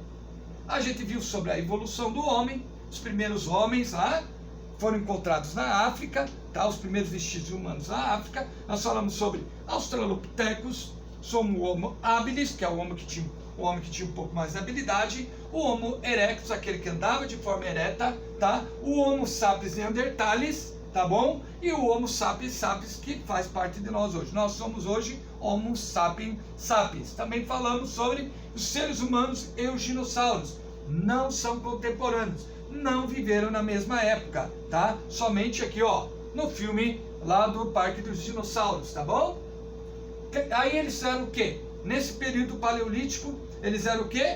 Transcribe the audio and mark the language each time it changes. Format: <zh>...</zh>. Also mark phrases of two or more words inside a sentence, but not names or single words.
<pt>A gente viu sobre a evolução do homem. Os primeiros homens lá foram encontrados na África, tá? Os primeiros vestígios humanos na África. Nós falamos sobre Australopithecus, sobre o Homo habilis, que é o homem que tinha um pouco mais de habilidade, o Homo erectus, aquele que andava de forma ereta, tá? O Homo sapiens neanderthalis, tá bom? E o Homo sapiens sapiens, que faz parte de nós hoje. Nós somos hoje Homo sapiens sapiens. Também falamos sobre os seres humanos e os dinossauros. Não são contemporâneos, não viveram na mesma época, tá? Somente aqui, ó, no filme lá do Parque dos Dinossauros, tá bom? Aí eles eram o quê? Nesse período paleolítico, eles eram o quê?</pt>